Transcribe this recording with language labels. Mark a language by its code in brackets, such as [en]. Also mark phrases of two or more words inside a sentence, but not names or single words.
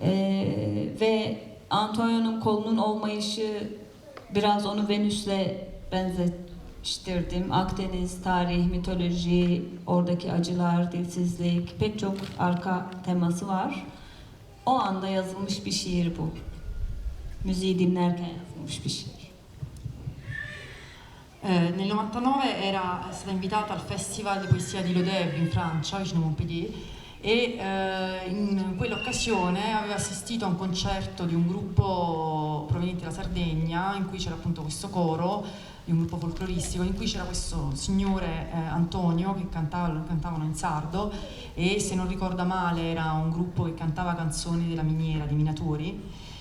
[tr] Ve Antonio'nun kolunun olmayışı biraz onu Venüs'le benzettirdim. Akdeniz, tarih, mitoloji, oradaki acılar, dilsizlik, pek çok arka teması var. O anda yazılmış bir şiir bu. Müziği dinlerken yazılmış bir şiir. [it] Nel 99 era stata invitata al Festival di Poesia di Lodève in Francia, vicino Montpellier, e in quell'occasione aveva assistito a un concerto di un gruppo proveniente dalla Sardegna, in cui c'era appunto questo coro di un gruppo folcloristico, in cui c'era questo signore Antonio che cantavano in sardo, e se non ricorda male era un gruppo che cantava canzoni della miniera, di minatori.